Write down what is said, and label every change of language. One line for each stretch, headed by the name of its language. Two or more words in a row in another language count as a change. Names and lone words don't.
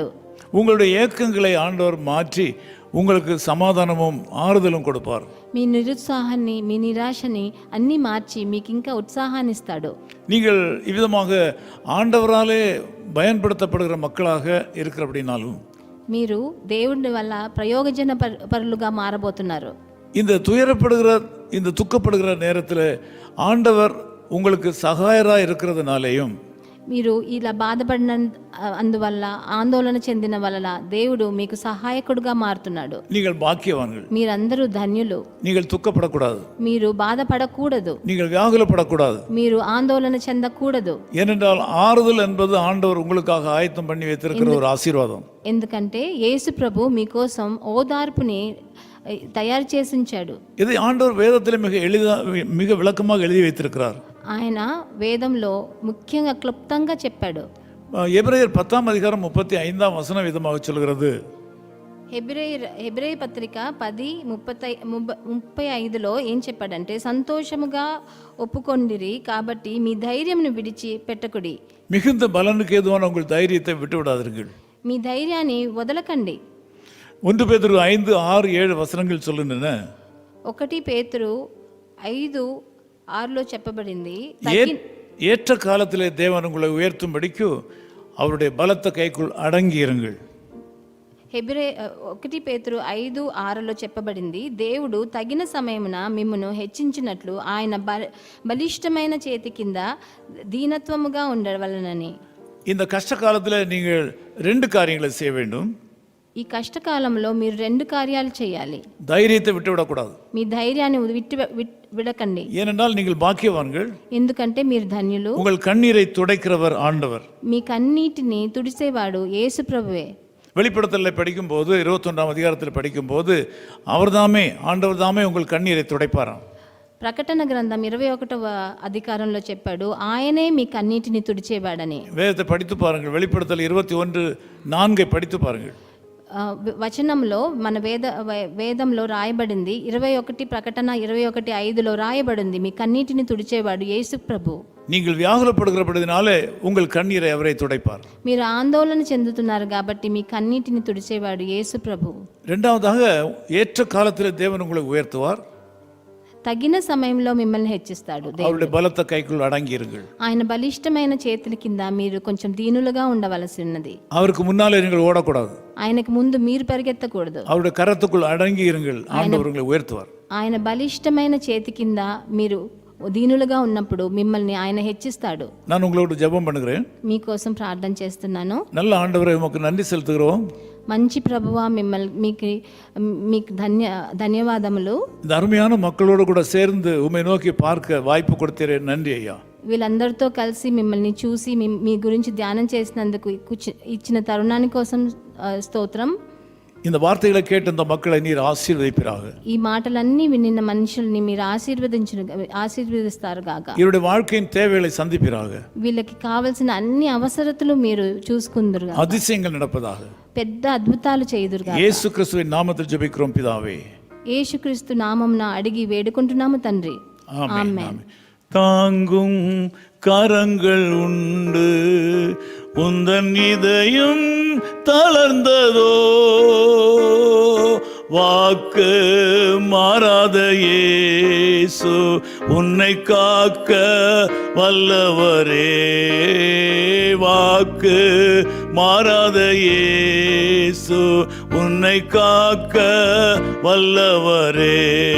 Tamil: உங்களுடைய ஏக்கங்களை ஆண்டவர் மாற்றி உங்களுக்கு சமாதானமும் ஆறுதலும் கொடுப்பார்.
Telugu: మీ నిరుత్సాహాన్ని, మీ నిరాశని అన్నీ మార్చి మీకు ఇంకా ఉత్సాహాన్ని ఇస్తాడు.
Tamil: நீங்கள் இவ்விதமாக ஆண்டவராலே பயன்படுத்தப்படுகிற மக்களாக இருக்கிற அப்படின்னாலும்,
Telugu: మీరు దేవుడి వల్ల ప్రయోజన పరులుగా మారబోతున్నారు.
Tamil: இந்த துக்கப்படுகிற நேரத்தில் ஆண்டவர் உங்களுக்கு சகாயராக இருக்கிறதுனாலேயும்,
Telugu: మీరు ఇలా బాధపడిన అందువల్ల, ఆందోళన చెందిన వల్ల దేవుడు మీకు సహాయకుడుగా మారుతున్నాడు.
Tamil: நீங்கள் பாக்கியவான்கள்.
Telugu: మీరందరూ ధన్యులు.
Tamil: நீங்கள் துக்கப்படக்கூடாது.
Telugu: మీరు బాధపడకూడదు.
Tamil: நீங்கள் வியாகுலப்படக்கூடாது.
Telugu: మీరు ఆందోళన చెందకూడదు.
Tamil: ஏனென்றால் ஆறுதல் என்பது ஆண்டவர் உங்களுக்காக ஆயத்தம் பண்ணி வைத்திருக்கிற ஒரு ஆசீர்வாதம்.
Telugu: ఎందుకంటే యేసు ప్రభు మీకోసం ఓదార్పుని తయారు చేసి ఉంచాడు.
Tamil: இதை ஆண்டவர் வேதத்தில் மிக விளக்கமாக எழுதி வைத்திருக்கிறார்.
Telugu: ఆయన వేదంలో ముఖ్యంగా క్లుప్తంగా చెప్పాడు.
Tamil: எபிரேயர் 10ஆம் அதிகாரம் 35ஆம் வசனம் விதமாக சொல்கிறது.
Telugu: హెబ్రేయ పత్రిక 10:35లో ఏం చెప్పాడంటే, సంతోషముగా ఒప్పుకొండిరి కాబట్టి మీ ధైర్యంను విడిచి పెట్టకుడి.
Tamil: மிகுந்த பலனுக்கு ஏதுவான உங்கள் தைரியத்தை விட்டு விடாதீர்கள்.
Telugu: మీ ధైర్యాన్ని వదలకండి.
Tamil: 1 பேதுரு 5, 6, 7 வசனங்கள் சொல்லுகின்றன.
Telugu: 1 பேతురు 5:6లో చెప్పబడింది,
Tamil: ஏற்ற காலத்திலே தேவன் உங்களை உயர்த்தும்படிக்கு அவருடைய பலத்த கைக்குள் அடங்கி இருங்கள்.
Telugu: హెబ్రే 1 పేతురు 5:6లో చెప్పబడింది, దేవుడు తగిన సమయమున మిమ్మును హెచ్చించినట్లు ఆయన బలిష్టమైన చేతి కింద దీనత్వముగా ఉండవలనని.
Tamil: இந்த கஷ்ட காலத்தில் நீங்கள் 2 காரியங்களை செய்ய வேண்டும்.
Telugu: ఈ కష్టకాలంలో మీరు 2 కార్యాలు చేయాలి.
Tamil: தைரியத்தை விட்டுவிடக்கூடாது.
Telugu: మీ ధైర్యాన్ని విడకండి.
Tamil: ஏனென்றால் நீங்கள் பாக்கியவான்கள்.
Telugu: ఎందుకంటే మీరు ధన్యులు.
Tamil: உங்கள் கண்ணீரை துடைக்கிறவர் ஆண்டவர்.
Telugu: మీ కన్నీటిని తుడిసేవాడు యేసు ప్రభువే.
Tamil: வெளிப்படுத்தலை படிக்கும்போது 21ஆம் அதிகாரத்தில் படிக்கும்போது அவர்தாமே ஆண்டவர் தாமே உங்கள் கண்ணீரை துடைப்பாராம்.
Telugu: ప్రకటన గ్రంథం 21వ అధికారంలో చెప్పాడు, ఆయనే మీ కన్నీటిని తుడిచేవాడని.
Tamil: வேதத்தை படித்து பாருங்கள். வெளிப்படுத்தல் 21:4 படித்து பாருங்கள்.
Telugu: వచనంలో మన వేదంలో రాయబడింది, 21 ప్రకటన 21:5లో రాయబడింది, మీ కన్నీటిని తుడిచేవాడు యేసు ప్రభు.
Tamil: நீங்கள் வியாகுலப்படுகிறபடினாலே உங்கள் கண்ணீரை அவரை துடைப்பார்.
Telugu: మీరు ఆందోళన చెందుతున్నారు కాబట్టి మీ కన్నీటిని తుడిచేవాడు యేసు ప్రభు.
Tamil: இரண்டாவதாக ஏற்ற காலத்தில் தேவன் உங்களை உயர்த்துவார்.
Telugu: తగిన సమయంలో మిమ్మల్ని హెచ్చిస్తాడు.
Tamil: அவருடைய பலத்த கைக்குள் அடங்கி இருங்கள்.
Telugu: ఆయన బలిష్టమైన చేతుల కింద మీరు కొంచెం దీనులుగా ఉండవలసి ఉన్నది.
Tamil: அவருக்கு முன்னாலே நீங்கள் ஓடக்கூடாது.
Telugu: ఆయనకు ముందు మీరు పరిగెత్తకూడదు.
Tamil: அவருடைய கரத்துக்குள் அடங்கி இருங்கள். ஆண்டவர் உங்களை உயர்த்துவார்.
Telugu: ఆయన బలిష్టమైన చేతి కింద మీరు దీనులుగా ఉన్నప్పుడు మిమ్మల్ని ఆయన హెచ్చిస్తాడు.
Tamil: நான் உங்களோடு ஜெபம் பண்ணுகிறேன்.
Telugu: మీకోసం ప్రార్థన చేస్తున్నాను.
Tamil: நல்ல ஆண்டவரே, உமக்கு நன்றி செலுத்துகிறோம்.
Telugu: మంచి ప్రభువా, మీకు ధన్యవాదములు.
Tamil: இந்த அருமையான மக்களோடு கூட சேர்ந்து உம்மை நோக்கி பார்க்க வாய்ப்பு கொடுத்தீரே, நன்றி ஐயா.
Telugu: వీళ్ళందరితో కలిసి మిమ్మల్ని చూసి మీ గురించి ధ్యానం చేసినందుకు ఇచ్చిన తరుణాని కోసం స్తోత్రం.
Tamil: இந்த வார்த்தைகளை கேட்டு இந்த மக்களை நீர் ஆசீர்வதிப்பீராக.
Telugu: ఈ మాటలన్నీ వినిన మనుషుల్ని మీరు ఆశీర్వదిస్తారు గాక.
Tamil: இவருடைய வாழ்க்கையின் தேவைகளை சந்திப்பீராக.
Telugu: వీళ్ళకి కావాల్సిన అన్ని అవసరతలు మీరు చూసుకుందురు గాక.
Tamil: அதிசயங்கள் நடப்பதாக.
Telugu: పెద్ద అద్భుతాలు చేయుదురు గాక.
Tamil: இயேசு கிறிஸ்துவின் நாமத்தில் ஜெபிக்கிறோம் பிதாவே.
Telugu: యేసుక్రీస్తు నామమున అడిగి వేడుకుంటున్నాము తండ్రి.
Tamil: ஆமென். தாங்கும் கரங்கள் உண்டு, உந்தன் இதயம் தளர்ந்ததோ, வாக்கு மாறாத இயேசு உன்னை காக்க வல்லவரே, வாக்கு மாறாத இயேசு உன்னை காக்க வல்லவரே.